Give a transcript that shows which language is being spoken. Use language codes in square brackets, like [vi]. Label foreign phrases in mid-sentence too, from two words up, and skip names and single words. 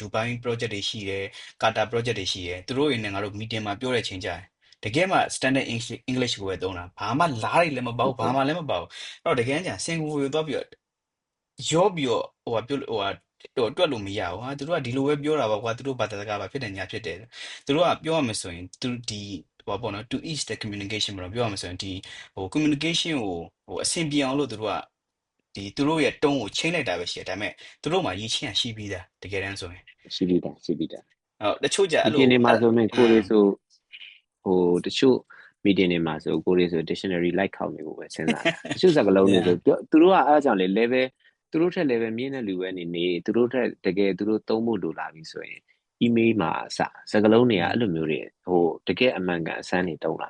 [my] Dubai project တွေရှိတယ်ကာတာ project တွေရှိတယ်သူတို့တွေနဲ့ငါတို့ meeting မှာပြောတဲ့ချိန်ကြတယ်တကယ်မှ [en] standard English [my] ကိုပဲသုံးတာဘာမှလား တွေလည်းမပေါ့ဘာမှလည်းမပေါ့အဲ့တော့တကယ်ကြစင်ကာပူကိုသွားပြီးတော့ရောပြီးတော့ဟိုပြောဟိုတွက်လို့မရဘူးဟာသူတို့ကဒီလိုပဲပြောတာပါကွာသူတို့ဘာသာစကားပါဖြစ်တယ်ညာဖြစ်တယ်သူတို့ကပြောရမယ်ဆိုရင်သူဒီဟိုပေါ့နော် [en] to ease the communication [my] ပေါ့နော်ပြောရမယ်ဆိုရင်ဒီဟို communication ကိုဟိုအဆင်ပြေအောင်လို့သူတို့ကဒီသူတို့ရဲ့တုံးကိုချိန်လိုက်တာပဲရှိတယ်ဒါပေမဲ့သူတို့မှရည်ချင်းရှိပြီးသားတကယ်တမ်းဆိုရင် ရှိပြီးသား ဟုတ်တချို့ကြအဲ့လို meeting တွေမှာ အဲ့ ဆိုရင် အင်း ကိုရီဆိုဟိုတချို့ meeting တွေမှာဆိုကိုရီဆို dictionary လိုက်ခေါက်နေဖို့ပဲစဉ်းစားတာတချို့စကားလုံးတွေဆိုသူတို့ကအဲ့အကြောင်းလေ level သူတို့ထက် level မြင့်တဲ့လူပဲနေသူတို့ထက်တကယ်သူတို့သုံးဖို့လိုလာပြီဆိုရင် email မှာစကားလုံးတွေကအဲ့လိုမျိုးတွေဟိုတကယ်အမှန်ကန်အစမ်းတွေတုံးလာ